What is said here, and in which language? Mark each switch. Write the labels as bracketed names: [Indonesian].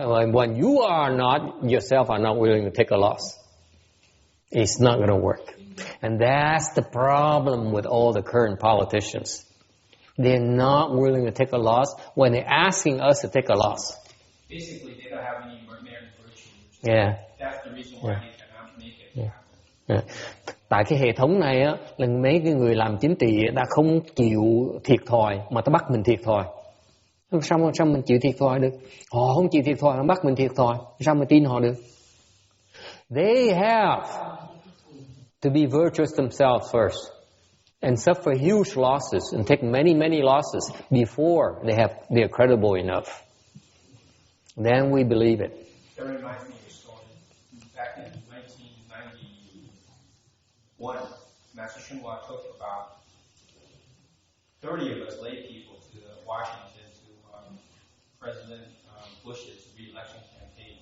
[English] When you are not, yourself are not willing to take a loss, it's not going to work. And that's the problem with all the current politicians. They're not willing to take a loss when they're asking us to take a loss. Basically, they don't have any merit virtue. Yeah. That's the reason why they cannot make it happen. Yeah. [Vietnamese] Tại cái hệ thống này á, là mấy cái người làm chính trị đã không chịu thiệt thòi mà ta bắt mình thiệt thòi. Sao mình chịu thiệt thòi được? Họ không chịu thiệt thòi, họ bắt mình thiệt thòi. Sao mình tin họ được? [English] They have to be virtuous themselves first and suffer huge losses and take many losses before they're credible enough. Then we believe it. That reminds me of a story. Back in 1991, Master Shinwa took about 30 of us lay people to Washington to President Bush's re-election campaign.